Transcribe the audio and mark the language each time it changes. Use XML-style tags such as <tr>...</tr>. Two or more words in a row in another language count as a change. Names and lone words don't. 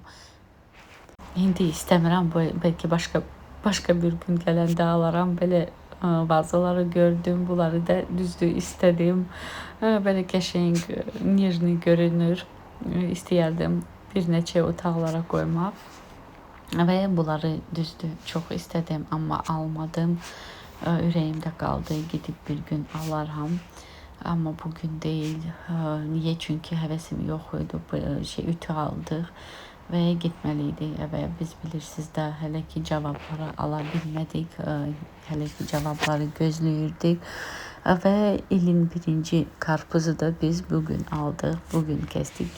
<az>İndi istəmirəm,</az> <tr>belki başka bir gün</tr> <az>gələndə alaram, belə bazıları gördüm, bunları da düzdür istədim. Belə qəşəng, nijni görünür, istəyərdim bir neçə otaqlara qoymaq.</az> <tr>Ve bunları düzdür çok istedim ama almadım.</tr> <az>Ürəyimdə qaldı,</az> <tr>gidip bir gün alaram. Ama bugün değil. Niye? Çünkü</tr> <az>həvəsim yox idi. Ütü aldıq və</az> <tr>gitmeliydi eve.</tr> <az>Biz bilirsiniz də hələ ki cavabları ala bilmədik. Hələ ki cavabları gözləyirdik.</az> <tr>Ve ilin birinci karpuzu da biz bugün aldık. Bugün kestik.</tr>